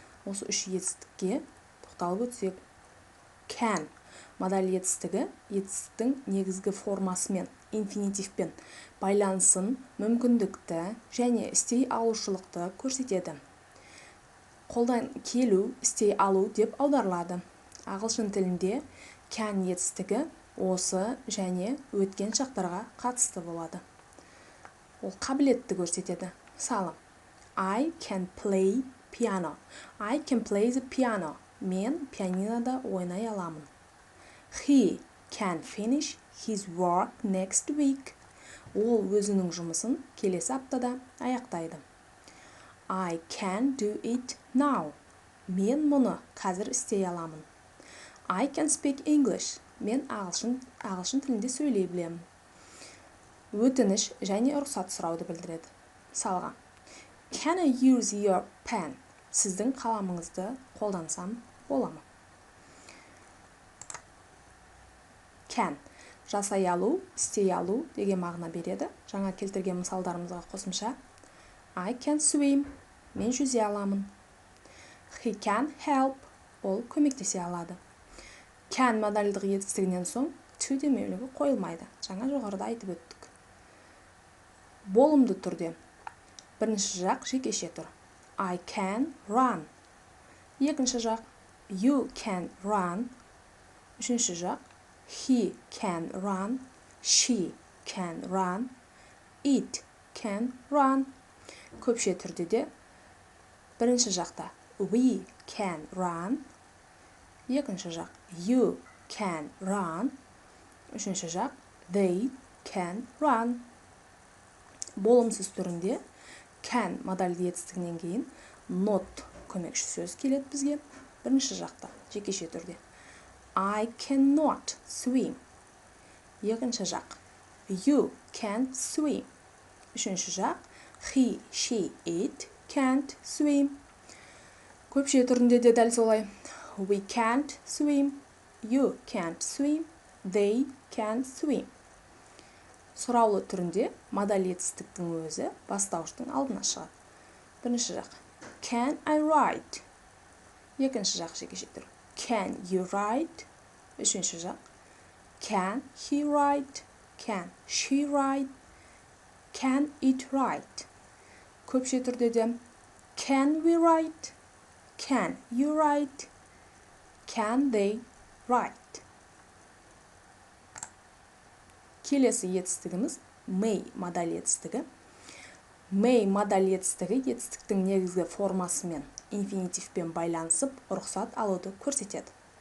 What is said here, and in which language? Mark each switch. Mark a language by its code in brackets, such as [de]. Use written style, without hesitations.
[kk] Осы үш етістікке тоқталып өтсек. Can модаль етістігі етістіктің негізгі формасымен, инфинитивпен байланысын, мүмкіндікті және істей алушылықты көрсетеді. Қолдан келу, істей алу деп аударылады. Ағылшын тілінде can етістігі осы және өткен шақтарға қатысты болады. Ол қабілетті көрсетеді. Мысалы, [en] I can play piano. I can play the piano. [kk] Мен пианинода ойнай аламын. [en] He can finish his work next week. [kk] Ол өзінің жұмысын келесі аптада аяқтайды. [en] I can do it now. [kk] Мен мұны қазір істей аламын. [en] I can speak English. [kk] Мен ағылшын тілінде сөйлей білемін. Өтініш және рұқсат сұрауды білдіреді. Мысалға, [en] Can I use your pen? [kk] Сіздің қаламыңызды қолдансам бола ма? Can жасай алу, істей алу деген мағына береді. Жаңа келтірген мысалдарымызға қосымша [en] I can swim. [kk] Мен жүзе аламын. [en] He can help. [kk] Ол көмектесе алады. Can модальдық етістігінен соң to демеулігі қойылмайды. Жаңа жоғарыда айтып өттік. Болымды түрде. Бірінші жақ жекеше тұр. [en] I can run. [kk] Екінші жақ [en] you can run. [kk] Үшінші жақ [en] he can run. She can run. It can run. [kk] Көпше түрде де бірінші жақта [en] we can run. [kk] Екінші жақ [en] you can run. [kk] Үшінші жақ [en] they can run. [kk] Болымсыз түрінде can модальді етістігінен кейін not көмекші сөз келеді бізге. Бірінші жақта жекеше түрде [en] I cannot swim. [kk] Екінші жақ [en] you can swim. [kk] Үшінші жақ [en] he, she, it can't swim. [kk] Көпше түрінде де дәл солай. [en] We can't swim. You can't swim. They can't swim. [kk] Сұраулы түрінде модаль етістіктің өзі бастауыштың алдына шығады. Бірінші жақ [en] Can I write? [kk] Екінші жақ жекеше түр. [en] Can you write? [kk] Үшінші жақ [en] Can he write? Can she write? Can it write? [kk] Көпше түрде де [en] Can we write? Can you write? Can they write? [kk] Келесі етістігіміз may модаль етістігі. May модаль етістігі етістіктің негізгі формасымен, инфинитивпен байланысып, рұқсат алуды көрсетеді.